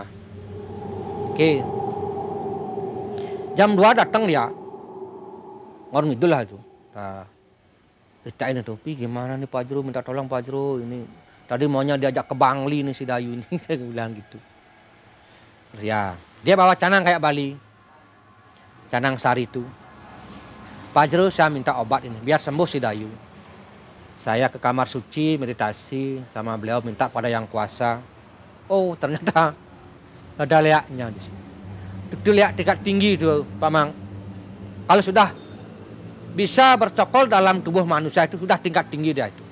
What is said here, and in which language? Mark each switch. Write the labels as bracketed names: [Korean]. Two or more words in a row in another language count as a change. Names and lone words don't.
[Indonesian] Oke. Jam 2 datang dia. Ngorong itu lah itu. Nah, ceritain itu, gimana nih Pak Jero, minta tolong Pak Jero ini. Tadi maunya diajak ke Bangli nih si Dayu ini. Saya bilang gitu. Terus ya, dia bawa canang kayak Bali. Canang sari itu. Pak Jero saya minta obat ini, biar sembuh si Dayu. Saya ke kamar suci, meditasi sama beliau minta pada yang kuasa. Oh ternyata ada liaknya di sini. Itu liak tingkat tinggi itu Pak Mang. Kalau sudah bisa bercokol dalam tubuh manusia itu sudah tingkat tinggi dia itu.